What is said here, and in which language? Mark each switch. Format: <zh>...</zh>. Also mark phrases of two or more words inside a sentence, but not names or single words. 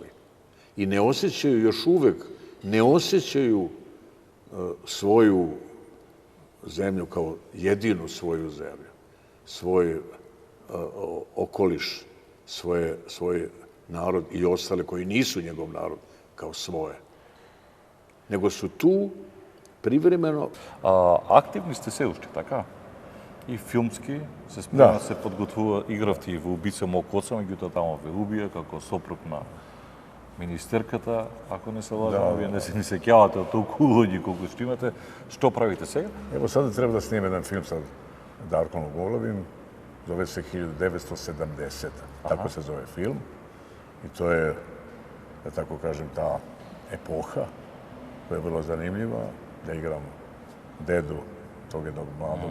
<hr>I ne osjećaju, još uvek, ne osjećaju svoju zemlju kao jedinu svoju zemlju, svoj okoliš, svoj narod i ostale koji nisu njegov narod kao svoje. Nego su tu privremeno...</hr> <mk>Активни сте се уште, така? И филмски се спремна, се подготвува, игравте и во Убица мог оца, меѓутоа тамо ве убија како сопруг на министерката, ако не се лажам, вие не се ни сеќавате од толку луѓе колку што имате. Што правите сега?</mk> <sr>Evo sada treba da snime jedan film sa Darkom Golovim, zove se 1970. Tako se zove film. I to je, da tako kažem, ta epoha koja je vrlo zanimljiva, da igram dedu tog jednog mladog.</sr>